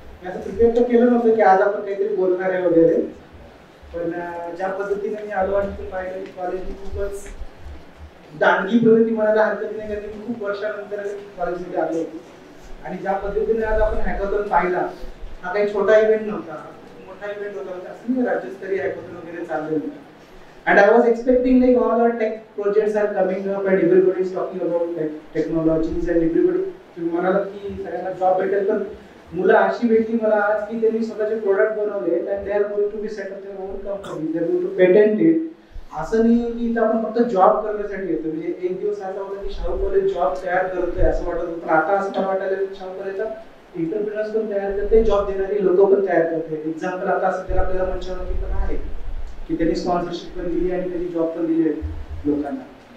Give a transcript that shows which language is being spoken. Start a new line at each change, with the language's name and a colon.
Marathi: असं प्रिपेअर तर केलं नव्हतं की आज आपण काहीतरी बोलणार आहे वगैरे, पण ज्या पद्धतीने मी आलो आणि ते पाहिलं की कॉलेजने खूपच दांडगी प्रगती म्हणायला हरकत नाही, कारण मी खूप वर्षानंतर कॉलेजमध्ये आलो होतो आणि ज्या पद्धतीने आज आपण हॅकॅथॉन पाहिला, हा काही छोटा इव्हेंट नव्हता, मोठा इव्हेंट होता, असं राज्यस्तरीय हॅकॅथॉन वगैरे चाललेलं होतं.
English: And I was expecting like all our tech projects are coming up and everybody is talking about like technologies and everybody
Marathi: म्हणाला की सगळ्यांना जॉब भेटेल, पण मुलं अशी भेटली मला आज की त्यांनी स्वतःचे प्रोडक्ट बनवले
English: and they are going to be set up their own company, they are going to patent it.
Marathi: असं नाही की इथं आपण फक्त जॉब करण्यासाठी येतो, म्हणजे एक दिवस असा होता की शाहू कॉलेज जॉब तयार करतोय असं वाटत होतं, पण आता असं मला वाटायला की शाहू कॉलेजचा एंटरप्रेनर्स पण तयार करते, जॉब देणारी लोक पण तयार करते. एक्झाम्पल आता सध्या आपल्याला मंचावरती पण आहे की त्यांनी स्पॉन्सरशिप पण दिली आणि त्यांनी जॉब पण दिले लोकांना.